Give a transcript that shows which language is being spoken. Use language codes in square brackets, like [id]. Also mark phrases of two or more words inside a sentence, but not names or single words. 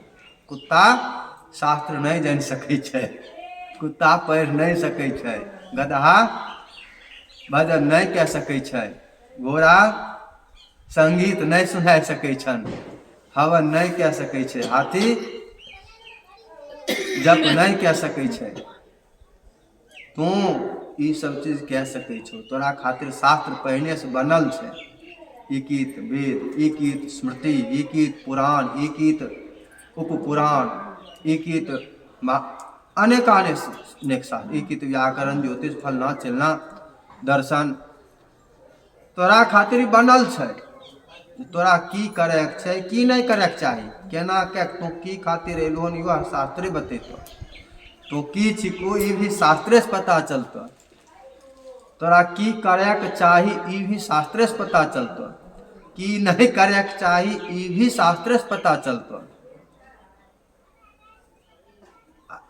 [mai] कुत्ता शास्त्र नहीं जान सकै छै, कुत्ता पढ़ नहीं सकै छै, गदहा भजन नहीं कह सकै छै, घोड़ा संगीत नहीं सुना सकै छन, हवन नहीं कह सकै छै, हाथी जप नहीं कह सकै छै। तू ई सब चीज कह सकै छो, तोरा खातिर शास्त्र पहले से बनल छै। इकित वेद, इकित स्मृति, इकित पुराण, इकित उपपुराण, इकित अनेक शास्त्र, इकित व्याकरण, ज्योतिष, फलना चिलना, दर्शन तोरा खातिर बनल छै। तोरा की करे के छै, की नहीं करे के चाही, केना के तू की खातिर एलोन, यह शास्त्रे बतेतो। तो की छिको ई भी शास्त्रे से पता चलतो। तोरा की करे के चाही ई भी शास्त्रे से पता चलतो, की नहीं करे के चाही ई भी शास्त्रे से पता चलतो।